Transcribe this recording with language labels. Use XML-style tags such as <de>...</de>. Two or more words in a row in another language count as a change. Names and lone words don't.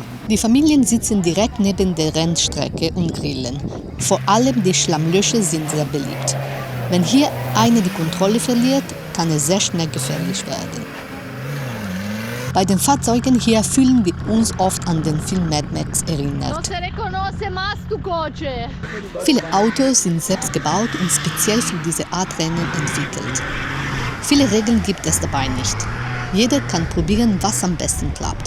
<de>Die Familien sitzen direkt neben der Rennstrecke und grillen. Vor allem die Schlammlöcher sind sehr beliebt. Wenn hier einer die Kontrolle verliert, kann es sehr schnell gefährlich werden. Bei den Fahrzeugen hier fühlen wir uns oft an den Film Mad Max Non erinnert.</de> <es>se reconoce más tu coche.</es> <de>Viele Autos sind selbst gebaut und speziell für diese Art Rennen entwickelt. Viele Regeln gibt es dabei nicht. Jeder kann probieren, was am besten klappt.</de>